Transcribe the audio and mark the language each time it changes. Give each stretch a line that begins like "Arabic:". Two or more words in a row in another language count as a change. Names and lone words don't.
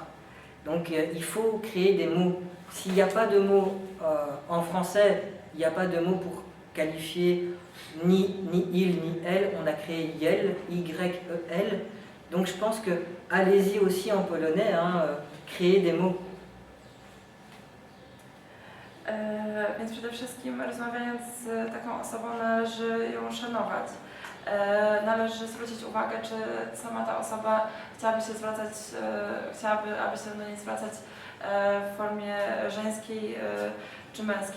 French: Donc il faut créer des mots. S'il n'y a pas de mots en français, il n'y a pas de mots pour qualifier ni il ni elle. On a créé yel, y-e-l. Donc je pense que allez-y aussi en polonais, créer des mots.
Polish: Więc przede wszystkim rozmawiając z taką osobą należy ją szanować. Należy zwrócić uwagę, czy sama ta osoba chciałaby, aby się do niej zwracać w formie żeńskiej czy męskiej.